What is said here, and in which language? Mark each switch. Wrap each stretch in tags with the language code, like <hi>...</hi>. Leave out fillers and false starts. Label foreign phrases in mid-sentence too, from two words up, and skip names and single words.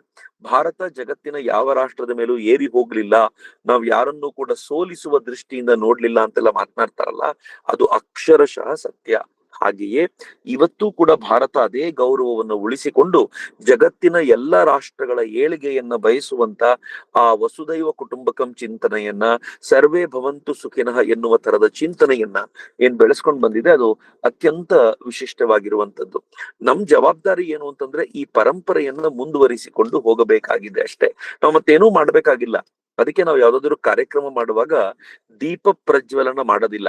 <kn>ಭಾರತ ಜಗತ್ತಿನ ಯಾವ ರಾಷ್ಟ್ರದ ಮೇಲೂ ಏರಿ ಹೋಗ್ಲಿಲ್ಲ, ನಾವ್ ಯಾರನ್ನೂ ಕೂಡ ಸೋಲಿಸುವ ದೃಷ್ಟಿಯಿಂದ ನೋಡ್ಲಿಲ್ಲ ಅಂತೆಲ್ಲ ಮಾತನಾಡ್ತಾರಲ್ಲ, ಅದು ಅಕ್ಷರಶಃ ಸತ್ಯ. ಹಾಗೆಯೇ ಇವತ್ತು ಕೂಡ ಭಾರತ ಅದೇ ಗೌರವವನ್ನು ಉಳಿಸಿಕೊಂಡು ಜಗತ್ತಿನ ಎಲ್ಲ ರಾಷ್ಟ್ರಗಳ ಏಳಿಗೆಯನ್ನ ಬಯಸುವಂತ ಆ</kn> <sa>ವಸುದೈವ ಕುಟುಂಬಕಂ</sa> <kn>ಚಿಂತನೆಯನ್ನ,</kn> <sa>ಸರ್ವೇ ಭವಂತು ಸುಖಿನಃ</sa> <kn>ಎನ್ನುವ ತರದ ಚಿಂತನೆಯನ್ನ ಏನ್ ಬೆಳೆಸ್ಕೊಂಡ್ ಬಂದಿದೆ, ಅದು ಅತ್ಯಂತ ವಿಶಿಷ್ಟವಾಗಿರುವಂತದ್ದು. ನಮ್ ಜವಾಬ್ದಾರಿ ಏನು ಅಂತಂದ್ರೆ ಈ ಪರಂಪರೆಯನ್ನ ಮುಂದುವರಿಸಿಕೊಂಡು ಹೋಗಬೇಕಾಗಿದೆ ಅಷ್ಟೇ. ನಾವು ಮತ್ತೇನೂ ಮಾಡ್ಬೇಕಾಗಿಲ್ಲ. ಅದಕ್ಕೆ ನಾವು ಯಾವ್ದಾದ್ರು ಕಾರ್ಯಕ್ರಮ ಮಾಡುವಾಗ ದೀಪ ಪ್ರಜ್ವಲನ ಮಾಡೋದಿಲ್ಲ.</kn>